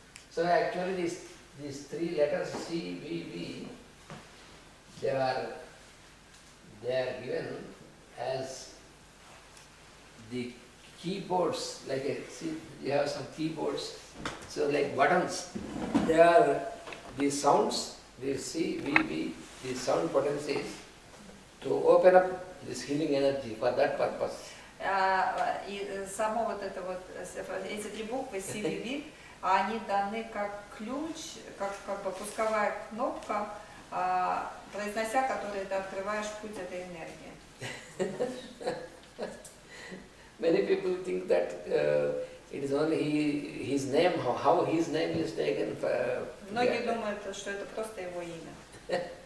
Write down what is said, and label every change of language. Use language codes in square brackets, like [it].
[en] So actually these three letters C, V, V, they are given as the keyboards, like see you have some keyboards, so like buttons, they are the sounds, the C, V, V, the sound potencies to open up this healing energy for that purpose. [ru] И само вот это вот, эти три буквы CVV, они даны как ключ, как бы пусковая кнопка, произнося который ты открываешь путь этой энергии. [en] Many people think that it is only his name, how his name is taken. [ru] Многие думают, что это просто его имя.